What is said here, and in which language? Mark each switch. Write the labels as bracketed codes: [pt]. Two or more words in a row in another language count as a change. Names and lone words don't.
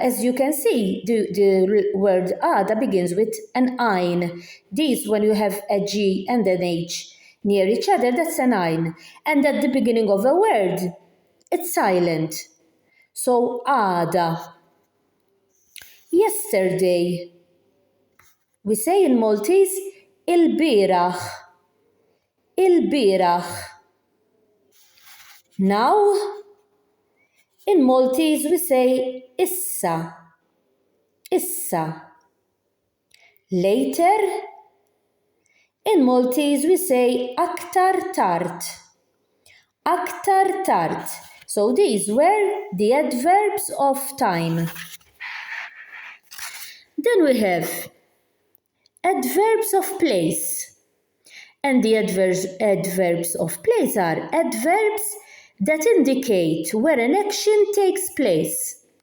[en] As you can see, the word għada begins with an ein. This, when you have a G and an H near each other, that's an ein. And at the beginning of a word, it's silent. So għada. Yesterday. We say in Maltese il-bieraħ. Il-bieraħ. Now, in Maltese we say issa. Issa. Later, in Maltese we say [mt] aktar tard. Aktar tard. [en] So these were the adverbs of time. Then we have adverbs of place. And the adverbs of place are adverbs that indicate where an action takes place.